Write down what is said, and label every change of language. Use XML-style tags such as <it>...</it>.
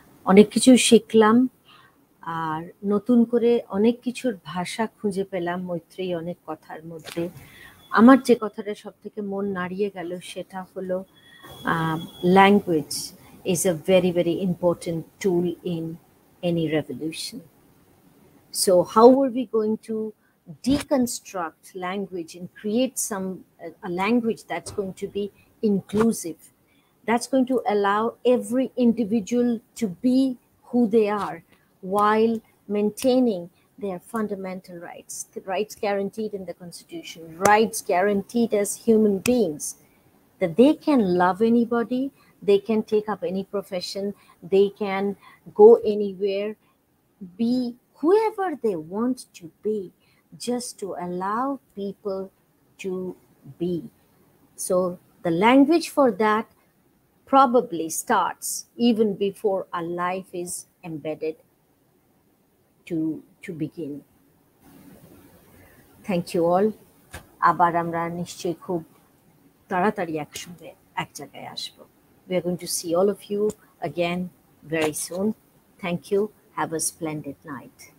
<bn>অনেক কিছু শিখলাম আর নতুন করে অনেক কিছুর ভাষা খুঁজে পেলাম মৈত্রী অনেক কথার মধ্যে। আমার যে কথাটা সব থেকে মন নাড়িয়ে গেল সেটা হলো</bn> <en>language is a very, very important tool in any revolution. So how are we going to deconstruct language and create a language that's going to be inclusive, that's going to allow every individual to be who they are while maintaining their fundamental rights, the rights guaranteed in the Constitution, rights guaranteed as human beings, that they can love anybody, they can take up any profession, they can go anywhere, be whoever they want to be, just to allow people to be. So the language for that probably starts even before a life is embedded to begin. Thank you all.</en> <bn>আবার আমরা নিশ্চয়ই খুব তাড়াতাড়ি একসঙ্গে এক জায়গায় আসবো।</bn> <en>We are going to see all of you again very soon. Thank you. Have a splendid night.</en>